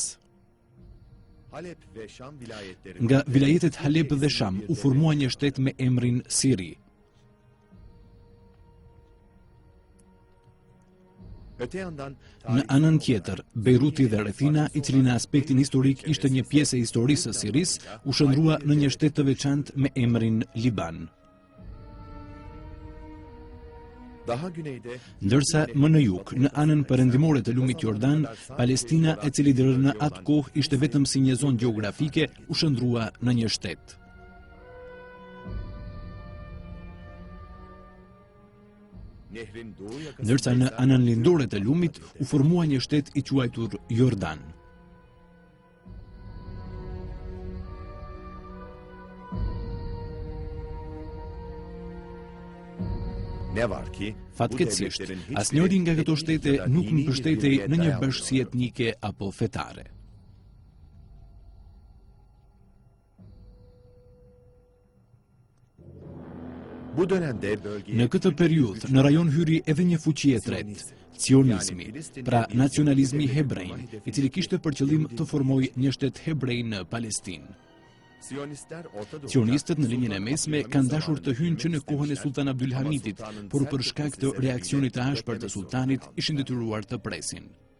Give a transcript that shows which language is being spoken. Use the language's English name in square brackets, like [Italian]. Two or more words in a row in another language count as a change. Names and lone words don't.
[Turkish] Halep ve Şam vilayetleri [Albanian] Nga vilajetet Halep dhe Sham u formua një shtet me emrin Siri. [Turkish] öte yandan [Albanian] Në anën tjetër, Beiruti dhe rrethina, i cili në aspektin historik ishte një pjesë e historisë së Sirisë, u shndrua në një shtet të veçantë me emrin Liban. [Turkish] daha güneyde [Albanian] Ndërsa më në jug, në anën perëndimore të lumit Jordan, Palestina, e cili deri në atë kohë ishte vetëm si një zonë gjeografike, u shndrua në një shtet. [Turkish] nehrin doğu yakasında [Albanian] Ndërsa në anën lindore të lumit u formua një shtet i quajtur Jordan. [Turkish] ne var ki [Albanian] Fatkeqësisht, asnjëri nga këto shtete nuk mbështetej në një bashkësi etnike apo fetare. [Turkish] bu dönemde bölgeye [Albanian] Në këtë periudhë, në rajon hyri edhe një fuqi e tretë, cionizmi, pra nacionalizmi hebrejn, i cili kishte për qëllim të formojë një shtet hebrej në Palestinë. Sionistët në linjën e mesme kanë dashur të hynë që në kohën e Sultan Abdulhamidit, por për shkak të reaksionit të ashpër të sultanit ishin detyruar të presin.